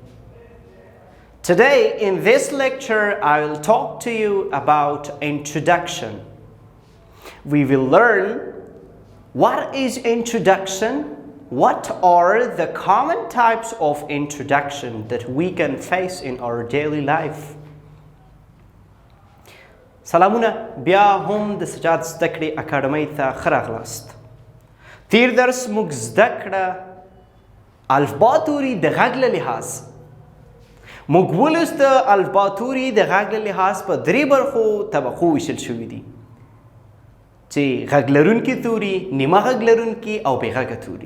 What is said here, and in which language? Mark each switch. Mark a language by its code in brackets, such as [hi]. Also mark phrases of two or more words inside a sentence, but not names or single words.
[en] Today in this lecture I will talk to you about introduction. We will learn what is introduction, what are the common types of introduction that we can face in our daily life. [ps] سلامونه بیا هم د سجاد زده کړې اکاډمۍ ته ښه راغلاست. تیر درس موږ زده کړه الفبا توري د غږ له لحاظ. موږ ولوسته الفبا توري د غږ له لحاظ په درې برخو طبقو ویشل شوي دي چې غږ لرونکي توري، نیمه غږ لرونکي او بې غږه توري.